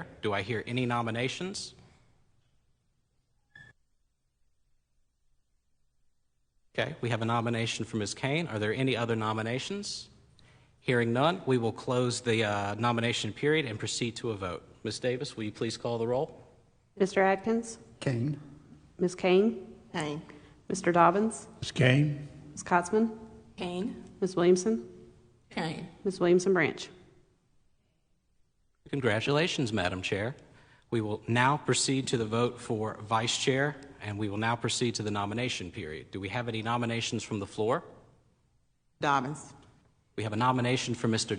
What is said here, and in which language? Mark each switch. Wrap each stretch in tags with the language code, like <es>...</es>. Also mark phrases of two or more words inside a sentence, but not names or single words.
<en>Do I hear any nominations? Okay, we have a nomination for Ms. Kane. Are there any other nominations? Hearing none, we will close the nomination period and proceed to a vote. Ms. Davis, will you please call the roll? Mr. Adkins? Kane. Ms. Kane? Kane. Mr. Dobbins? Ms. Kane. Ms. Kotzman? Kane. Ms. Williamson? Kane. Ms. Williamson Branch? Congratulations, Madam Chair. We will now proceed to the vote for Vice Chair, and we will now proceed to the nomination period. Do we have any nominations from the floor? Dobbins. We have a nomination for Mr.</en>